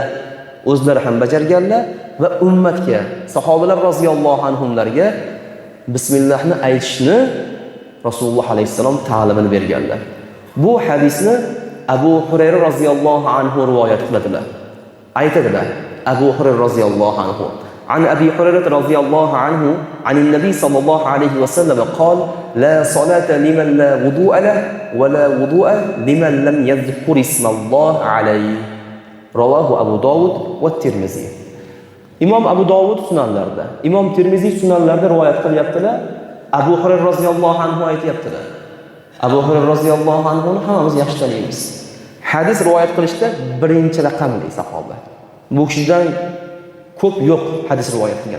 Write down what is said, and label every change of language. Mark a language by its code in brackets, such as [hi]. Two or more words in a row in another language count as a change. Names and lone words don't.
[uz] O'zlari ham bajarganlar va ummatga, sahobalar roziyallohu anhumlarga Bismillahni aytishni Rasululloh alayhissalom ta'limini berganlar. Bu hadisni Abu Hurayra [ar] رضي الله عنه [uz] rivoyat qiladilar. Aytadilar, Abu Hurayra roziyallohu anhu [ar] عن أبي هريرة رضي الله عنه عن النبي صلى الله عليه وسلم قال لا صلاة لمن لا وضوء له ولا وضوء لمن لم يذكر اسم الله عليه رواه أبو داود والترمذي. [uz] İmam Abu Dawud sunanlarda, İmam Tirmizi sunanlarda rivoyat qilyaptilar. Abu Hurayra [ar] رضي الله عنه [uz] aytayaptilar. Abu Hurayra roziyallohu anhuni hammamiz yaxshi taniymiz. Hadis rivoyat qilishda birinchi raqamli sahoba. Bu kishidan ko'p yo'q hadis rivoyat qilgan.